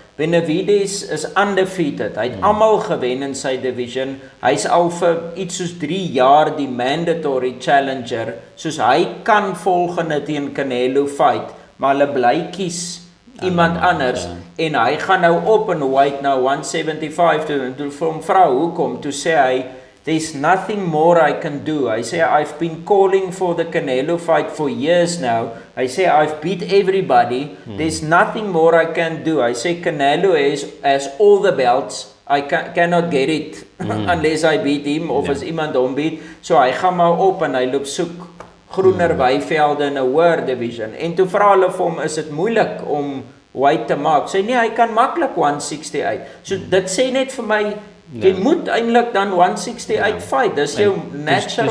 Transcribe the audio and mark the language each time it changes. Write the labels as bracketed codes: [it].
[en] Benavides is undefeated. [af] Hy het almal gewen in sy division. Hy's al vir iets soos 3 jaar die mandatory challenger. Soos hy kan volgende teen Canelo fight, maar hulle bly kies iemand anders en hy gaan nou op en weight nou 175 toe vir hom vra hoekom, toe sê hy [en] there's nothing more I can do. [af] Hy sê [en] I've been calling for the Canelo fight for years now. [af] Hy sê [en] I've beat everybody. There's nothing more I can do. [af] Hy sê [en] Canelo has all the belts. I cannot get it unless I beat him [af] of as iemand hom beat. So hy gaan maar op en hy loop soek groener weivelde in 'n hoër division. En toe vra hulle vir hom, is dit moeilik om weight te maak? Sê nee, hy kan maklik 168. So dit sê net vir my jy moet eintlik dan 168 fight. Dis jou natural.